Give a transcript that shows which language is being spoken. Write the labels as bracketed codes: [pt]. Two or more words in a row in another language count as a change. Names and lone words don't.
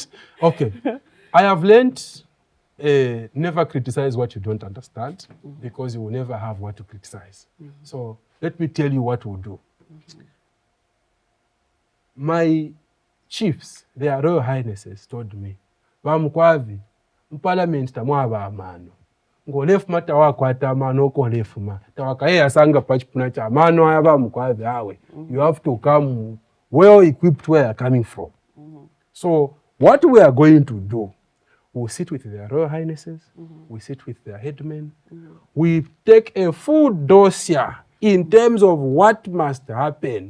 [en] Okay. I have learned never criticize what you don't understand, because you will never have what to criticize. So let me tell you what we'll do. My chiefs, their Royal Highnesses, told me, [lue] Mukwavi, Parliament tamwaba amano. Ngolefu mata wakwata amano okolefu ma. Tawakaye sanga pachipuna cha amano ayaba Mukwavi awe. [en] You have to come well equipped where you're coming from. So what we are going to do, we sit with their Royal Highnesses, we sit with their headmen, we take a full dossier in terms of what must happen.